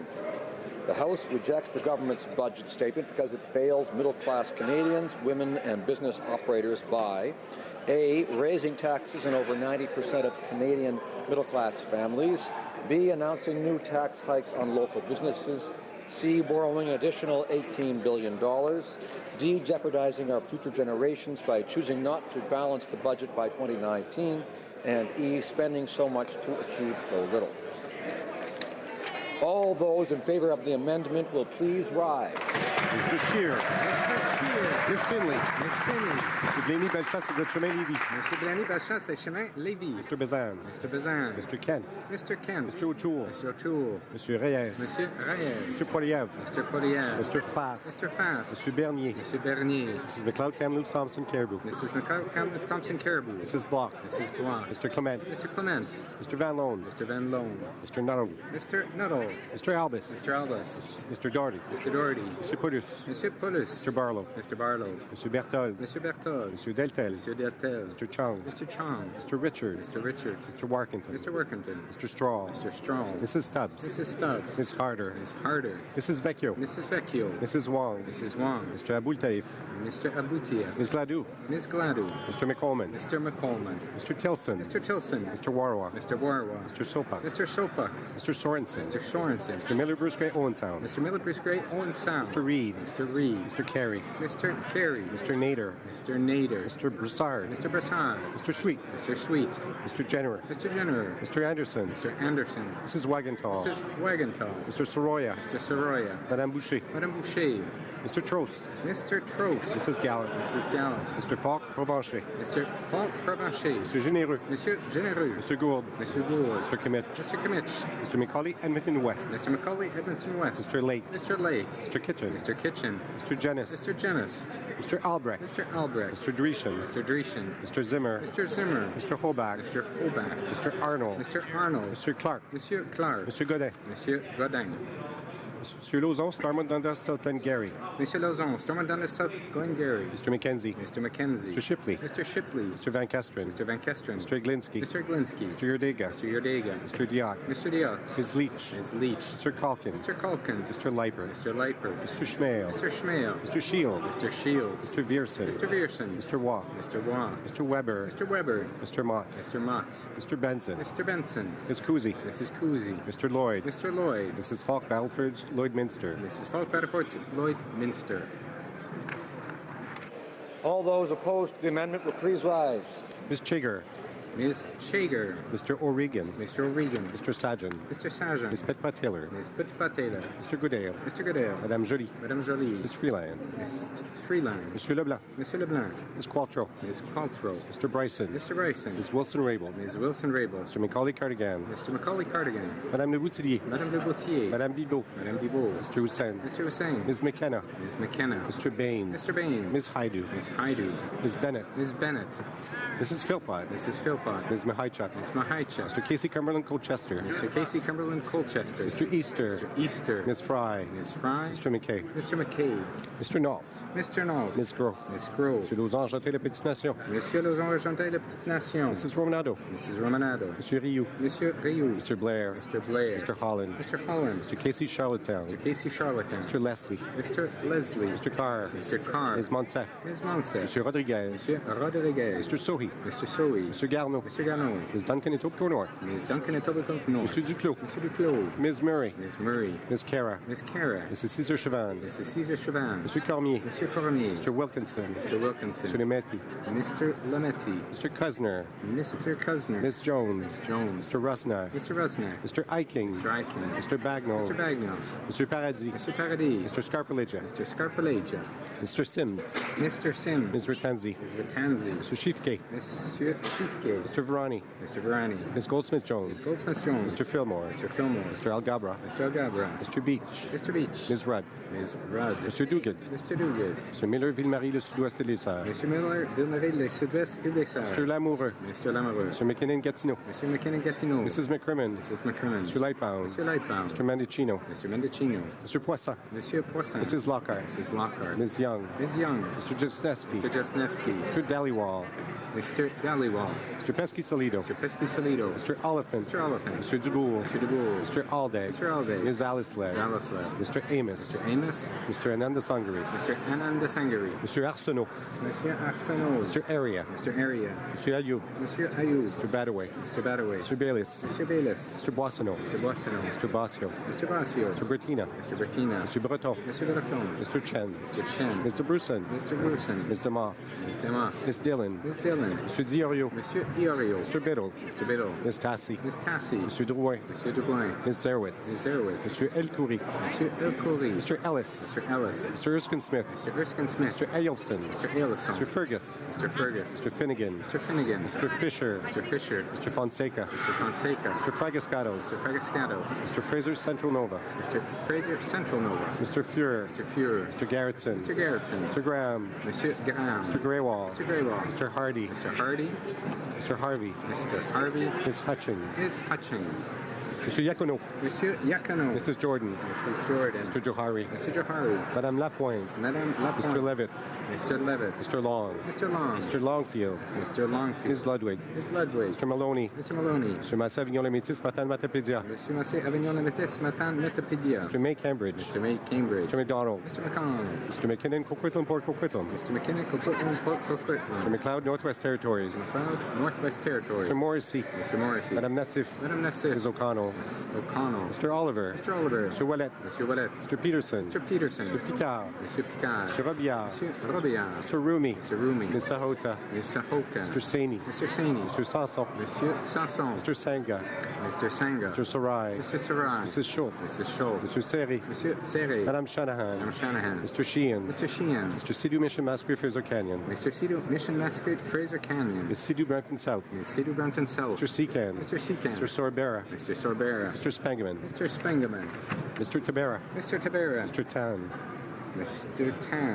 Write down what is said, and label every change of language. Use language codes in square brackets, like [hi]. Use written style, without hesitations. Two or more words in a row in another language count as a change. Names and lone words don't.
[en] The House rejects the government's budget statement because it fails middle-class Canadians, women, and business operators by A, raising taxes in over 90% of Canadian middle-class families, B, announcing new tax hikes on local businesses, C, borrowing an additional $18 billion, D, jeopardizing our future generations by choosing not to balance the budget by 2019, and E, spending so much to achieve so little. All those in favor of the amendment will please rise. Mr. Scheer. Mr. Scheer. Ms. Finley. Ms. Finley. Mr. Blaney Bellechasse de Chemin-Lévis. Mr. Blaney Bellechasse de Chemin-Lévis. Mr. Bazan. Mr. Bazan. Mr. Kent. Mr. Kent. Mr. O'Toole. Mr. O'Toole. Mr. Reyes. Mr. Reyes. Mr. Poilievre. Mr. Poilievre. Mr. Fass. Mr. Fass. Mr. Bernier. Mr. Bernier. Mrs. McLeod Thompson Caribou. Mrs. McLeod Thompson Caribou. Mrs. Bloch. Mrs. Bloch. Mr. Clement. Mr. Clement. Mr. Van Loan. Mr. Van Loan. Mr. Nuttall. Mr. Nuttall. Mr. Albus. Mr. Albus. Mr. Doherty. Mr. Doherty. Mr. Poulos. Mr. Poulos. Mr. Barlow. Mr. Barlow. Mr. Berthold. Mr. Berthold. Mr. Deltel. Mr. Deltel. Mr. Chong. Mr. Chong. Mr. Richard. Mr. Richard. Mr. Warkington. Mr. Warkington. Mr. Straw. Mr. Straw. Mrs. Stubbs. Mrs. Stubbs. Ms. Harder. Ms. Harder. Mrs. Vecchio. Mrs. Vecchio. Mrs. Wong. Mrs. Wong. Mr. Aboultaif. Mr. Aboultaif. Ms. Gladue. Ms. Gladue. Mr. McColman. Mr. McColman. Mr. Tilson. Mr. Tilson. Mr. Warwa. Mr. Warwa. Mr. Sopa. Mr. Sopa. Mr. Sorensen. Mr. Sorensen. Mr. Miller Bruce Gray Owen Sound. Mr. Miller Bruce Gray Owen Sound. Mr. Reed. Mr. Reed. Mr. Carey. Mr. Carey. Mr. Nader. Mr. Nader. Mr. Brassard. Mr. Brassard. Mr. Sweet. Mr. Sweet. Mr. Jenner. Mr. Jenner. Mr. Anderson. Mr. Anderson. Mrs. Wagenthal. Mrs. Wagenthal. Mr. Soroya. Mr. Soroya. Madame Boucher. Madame Boucher. Mr. Trost. Mr. Trost. Mrs. Gallant. Mrs. Gallant. Mr. Falk Provencher. Mr. Falk Provencher. Mr. Généreux. Monsieur Généreux. Mr. Gould. Mr. Gould. Mr. Kimmich. Mr. Kimmich. Mr. Macaulay Edmonton West. Mr. Macaulay Edmonton West. Mr. Lake. Mr. Lake. Mr. Kitchen. Mr. Kitchen. Mr. Jennis. Mr. Jennis. Mr. Albrecht. Mr. Albrecht. Mr. Dreeshen. Mr. Dreeshen. Mr. Zimmer. Mr. Zimmer. Mr. Hobach. Mr. Hobach. Mr. Arnold. Mr. Arnold. Mr. Clark. Monsieur Clark. Mr. Godin. Monsieur Godin. Monsieur Lauzon, Stormont Dundas, South Glengarry. Monsieur Lauzon, Stormont Dundas, South Glengarry. Mr. Mackenzie. Mr. Mackenzie. Mr. Shipley. Mr. Shipley. Mr. Van Kesteren. Mr. Van Kesteren. Mr. Glinsky. Mr. Glinsky. Mr. Yordega. Mr. Yordega. Mr. Diot. Mr. Diot. Ms. Leach. Ms. Leach. Mr. Calkin. Mr. Calkin. Mr. Leiper. Mr. Leiper. Mr. Schmale. Mr. Schmale. Mr. Shield. Mr. Shield. Mr. Viersen. Mr. Viersen. Mr. Waugh. Mr. Waugh. Mr. Weber. Mr. Weber. Mr. Mott. Mr. Mott. Mr. Benson. Mr. Benson. Ms. Cousy. Mrs. Cousy. Mr. Lloyd. Mr. Lloyd. Mrs. Falk Battleford, Lloydminster. Mrs. Falk Battleford, Lloydminster. All those opposed to the amendment will please rise. Ms. Chigger. Ms. Chager. Mr. O'Regan. Mr. O'Regan. Mr. Sajan. Mr. Sajan. Ms. Petpat-Taylor. Ms. Petpat-Taylor. Mr. Goodale. Mr. Goodale. Madame Joly. Madame Joly. Ms. Freeland. Ms. Freeland. Monsieur Leblanc. Monsieur Leblanc. Ms. Qualtrough. Ms. Qualtrough. Mr. Bryson. Mr. Bryson. Ms. Wilson-Raybould. Ms. Wilson-Raybould. Mr. Macaulay-Cardigan. Mr. Macaulay-Cardigan. Madame Le Boutillier. Madame Le Boutillier. Madame Bibeau. Madame Bibeau. Mr. Hussain. Mr. Hussain. Ms. McKenna. Ms. McKenna. Mr. Baines. Mr. Baines. Ms. Haidu. Ms. Haidu. Ms. Bennett. Ms. Bennett. Mrs. Philpott. Mrs. Philpott. Ms. Mahaichuk. Ms. Mahaichuk. Mr. Casey Cumberland Colchester. Mr. Casey Cumberland Colchester. Mr. Easter. Mr. Easter. Ms. Fry. Ms. Fry. Mr. McKay. Mr. McKay. Mr. Knoll. Mr. Knoll. Ms. Gros. Ms. Gros. Monsieur Lauzon, Janté La Petite Nation. Monsieur Lauzon, Janté La Petite Nation. Mrs. Romanado. Mrs. Romanado. Monsieur Rioux. Monsieur Rioux. Mr. Blair. Mr. Blair. Mr. Holland. Mr. Holland. Mr. Casey Charlottetown. Mr. Casey Charlottetown. Mr. Leslie. Mr. Leslie. Mr. Carr. Mr. Carr. Ms. Monsef. Ms. Monsef. Monsieur Rodriguez. Monsieur Rodriguez. Mr. Sohi. Mr. Sohi. Mr. Garneau. Mr. Garneau. Ms. Duncan et Nord. Ms. Duncan et Nord. Monsieur Duclos. Monsieur Duclos. Ms. Murray. Ms. Murray. Ms. Cara. Ms. Cara. Mrs. Caesar Chavan. Mrs. Caesar Chavan. Monsieur Cormier. Monsieur Cormier. Mr. Wilkinson. Mr. Wilkinson. Mr. Lemaitre. Mr. Lemaitre. Mr. Kuzner. Mr. Kuzner. Ms. Jones. Ms. Jones. Mr. Rusnak. Mr. Rusnak. Mr. Eiking. Mr. Eichmann. Mr. Bagnall. Mr. Bagnall. Mr. Paradis. Mr. Paradis. Mr. Scarpalegia. Mr. Scarpalegia. Mr. Sims. Mr. Sims. Ms. Ratanzi. Ms. Ratanzi. Mr. Shifke. Monsieur Shifke. Mr. Virani. Mr. Virani. Ms. Goldsmith-Jones. Ms. Goldsmith-Jones. Mr. Fillmore. Mr. Fillmore. Mr. Algabra. Mr. Algabra. Mr. Beach. Mr. Beach. Ms. Rudd. Ms. Rudd. Mr. Duguid. Mr. Duguid. Mr. Miller, Ville-Marie, le Sud-Ouest et les Serres. Mr. Miller, Ville-Marie, le Sud-Ouest et les Serres. Mr. Lamoureux. Mr. Lamoureux. Mr. McKinnon, Gatineau. Mr. McKinnon, Gatineau. Mrs. McCrimmon. Mrs. McCrimmon. Mr. Lightbound. Mr. Lightbound. Mr. Mendicino. Mr. Mendicino. Mr. Poisson. Monsieur Poisson. Mrs. Lockhart. Mrs. Lockhart. Ms. Young. Ms. Young. Mr. Jeffsnevsky. Mr. Jeffsnevsky. Mr. Dhaliwal. Mr. Dhaliwal. Mr. Pesky-Solido. Mr. Pesky-Solido. Mr. Oliphant. Mr. Oliphant. Mr. Dubourg. Mr. Dubourg. Mr. Alday. Mr. Alday. Ms. Alislev. Ms. Alislev. Mr. Amos. Mr. Amos. Mr. Ananda Sangari. Mr. Ananda Sangari. Mr. Arsenault. Monsieur Arsenault. Mr. Area. Mr. Area. Mr. Ayoub. Monsieur Ayoub. Mr. Badaway. Mr. Badaway. Mr. Bayliss. Mr. Bayliss. Mr. Boissonneau. Mr. Boissonneau. Mr. Basio. Mr. Basio. Mr. Bertina. Mr. Bertina. Mr. Breton. Mr. Breton. Mr. Chen. Mr. Chen. Mr. Bruson. Mr. Bruson. Ms. DeMoff. Ms. DeMoff. Ms. Dillon. Ms. Dillon. Mr. Diorio. Monsieur Diorio. Mr. Biddle. Mr. Biddle. Ms. Tassi. Ms. Tassi. Mr. Drouin. Monsieur Drouin. Ms. Zerwitz. Ms. Zerwitz. Mr. El Khoury. Monsieur El Khoury. Mr. Ellis. Mr. Ellis. Mr. Erskine Smith. Mr. Erskine Smith. Mr. Ailson. Mr. Ailson. Mr. Fergus. Mr. Fergus. Mr. Finnegan. Mr. Finnegan. Mr. Fisher. Mr. Fisher. Mr. Fonseca. Mr. Fonseca. Mr. Fragascatos. Mr. Fragascatos. Mr. Fraser Central Nova. Mr. Fraser Central Nova. Mr. Fuhrer. Mr. Fuhrer. Mr. Garrettson. Mr. Garrettson. Mr. Graham. Monsieur Graham. Mr. Greywall. Mr. Greywall. Mr. Hardy. Mr. Hardy. Mr. Harvey. Mr. Harvey. Ms. Hutchins. Ms. Hutchins. Mr. Yacono. Monsieur Yacono. Mrs. Jordan. Mrs. Jordan. Mr. Johari. Mr. Johari. Madame Lapointe. Madame Lapointe. Mr. Levitt. Mr. Levitt. Mr. Long. Mr. Long. Mr. Longfield. Mr. Longfield. Ms. Ludwig. Ms. Ludwig. Mr. Maloney. Mr. Maloney. Mr. Massé Avignon-les-Métis, Matin Matapédia. Monsieur Massé Avignon-les-Métis, Matin Metapedia. Mr. May Cambridge. Mr. May Cambridge. Mr. McDonald. Mr. McConnell. Mr. McKinnon, Coquitlam, Port Coquitlam. Mr. McKinnon, Coquitlam, Port Coquitlam. Mr. McLeod, Northwest Territories. McLeod, Northwest Territories. Mr. Morrissey. Mr. Morrissey. Madame Nassif. Madame Nassif. Ms. O'Connell. Ms. O'Connell. Mr. Oliver. Mr. Oliver. Mr. Ouellet. Monsieur Ouellet. Mr. Peterson. Mr. Peterson. Mr. Picard. Monsieur Picard. Mr. Robillard. Monsieur Robillard. Mr. Rumi. Mr. Rumi. Ms. Sahota. Ms. Sahota. Mr. Saini. Mr. Saini. Mr. Sanson. Monsieur Sanson. Mr. Sanga. Mr. Sanga. Mr. Sarai. Mr. Sarai. Mrs. Shaw. Mrs. Shaw. Mr. Seri. Monsieur Serre. Madame Shanahan. Madame Shanahan. Mr. Sheehan. Mr. Sheehan. Mr. Sidhu Mission Masquerade Fraser Canyon. Mr. Sidhu Mission Masquerade Fraser Canyon. Ms. Sidhu Brampton South. Ms. Sidhu Brampton South. Mr. Secan. Mr. Secan. Mr. Sorbera. Mr. Sorbera. Mr. Spangaman. Mr. Spangaman. Mr. Tabera. Mr. Tabera. Mr. Tan. Mr. Tan.